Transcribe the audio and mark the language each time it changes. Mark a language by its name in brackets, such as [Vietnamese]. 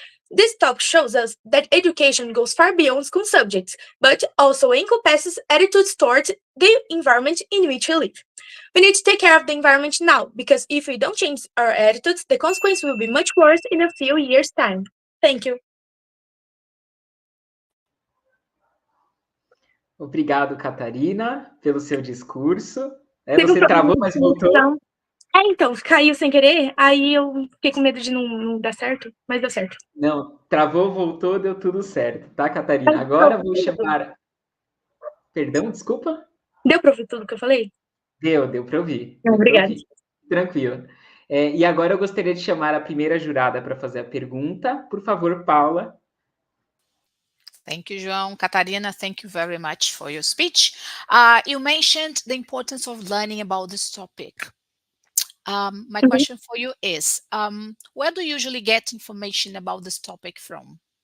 [English] This talk shows us that education goes far beyond school subjects, but also encompasses attitudes towards the environment in which we live. We need to take care of the environment now, because if we don't change our attitudes, the consequence will be much worse in a few years' time. Thank you. [Portuguese] Obrigado, Catarina, pelo seu discurso. Você travou, mas voltou. Então, caiu sem querer, aí eu fiquei com medo de não dar certo, mas deu certo. Não, travou, voltou, deu tudo certo, tá, Catarina? Agora vou chamar. Perdão, desculpa? Deu pra ouvir tudo que eu falei? Deu para ouvir, Não, deu para obrigada. ouvir. Tranquilo. E agora eu gostaria de chamar a primeira jurada para fazer a pergunta. Por favor, Paula. [English] Thank you, João. Catarina, thank you very much for your speech. You mentioned the importance of learning about this topic. My question for you is, where do you usually get information about this topic from?